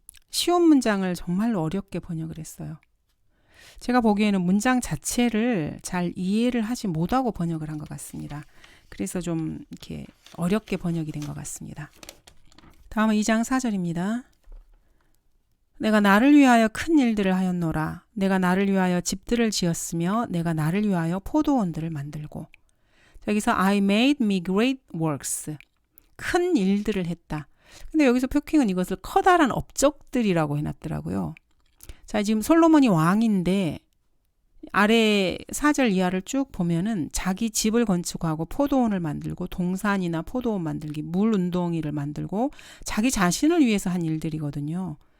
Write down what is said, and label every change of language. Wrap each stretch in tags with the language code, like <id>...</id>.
<ko>쉬운 문장을 정말로 어렵게 번역을 했어요. 제가 보기에는 문장 자체를 잘 이해를 하지 못하고 번역을 한 것 같습니다. 그래서 좀 이렇게 어렵게 번역이 된 것 같습니다. 다음은 2장 4절입니다. 내가 나를 위하여 큰 일들을 하였노라. 내가 나를 위하여 집들을 지었으며 내가 나를 위하여 포도원들을 만들고. 여기서</ko> <en>I made me great works.</en> <ko>큰 일들을 했다. 근데 여기서 표킹은 이것을 커다란 업적들이라고 해놨더라고요. 자, 지금 솔로몬이 왕인데 아래 4절 이하를 쭉 보면은 자기 집을 건축하고 포도원을 만들고 동산이나 포도원 만들기, 물 운동이를 만들고 자기 자신을 위해서 한 일들이거든요.</ko>